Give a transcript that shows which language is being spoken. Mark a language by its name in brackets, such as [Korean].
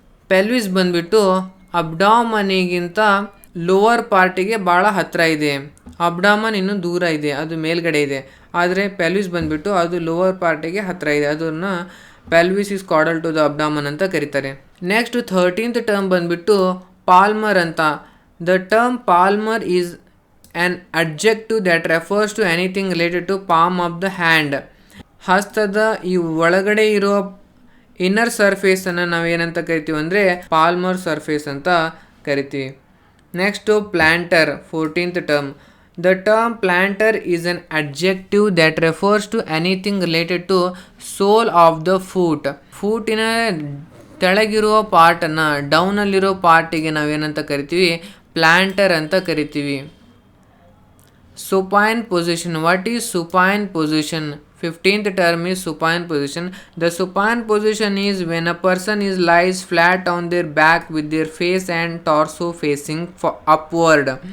[Kannada] Pelvis ಬಂದ್ಬಿಟ್ಟು ಅಬ್ಡಾಮನಿಗಿಂತ lower ಪಾರ್ಟಿಗೆ ಭಾಳ ಹತ್ತಿರ ಇದೆ. ಅಬ್ಡಾಮನ್ ಇನ್ನೂ ದೂರ ಇದೆ, ಅದು ಮೇಲ್ಗಡೆ ಇದೆ. ಆದರೆ ಪೆಲ್ವಿಸ್ ಬಂದ್ಬಿಟ್ಟು ಅದು ಲೋವರ್ ಪಾರ್ಟಿಗೆ ಹತ್ತಿರ ಇದೆ, ಅದನ್ನು [English] pelvis is caudal to the abdomen [Kannada] ಅಂತ ಕರೀತಾರೆ. ನೆಕ್ಸ್ಟ್ 13th ಟರ್ಮ್ ಬಂದ್ಬಿಟ್ಟು ಪಾಲ್ಮರ್ ಅಂತ. [English] The term palmar is an adjective that refers to anything related to palm of the hand. [Kannada] ಹಸ್ತದ ಈ ಒಳಗಡೆ ಇರೋ ಇನ್ನರ್ ಸರ್ಫೇಸನ್ನು ನಾವೇನಂತ ಕರಿತೀವಿ ಅಂದರೆ ಪಾಲ್ಮರ್ ಸರ್ಫೇಸ್ ಅಂತ ಕರಿತೀವಿ. [English] Next plantar 14th term. The term plantar is an adjective that refers to anything related to sole of the foot. [Kannada] ಫೂಟಿನ ತೆಳಗಿರುವ ಪಾರ್ಟನ್ನು, ಡೌನಲ್ಲಿರೋ ಪಾರ್ಟಿಗೆ ನಾವೇನಂತ ಕರಿತೀವಿ, ಪ್ಲ್ಯಾಂಟರ್ ಅಂತ ಕರಿತೀವಿ. [English] Supine position. What is supine position? 15th term is supine position. The supine position is when a person is lies flat on their back with their face and torso facing upward.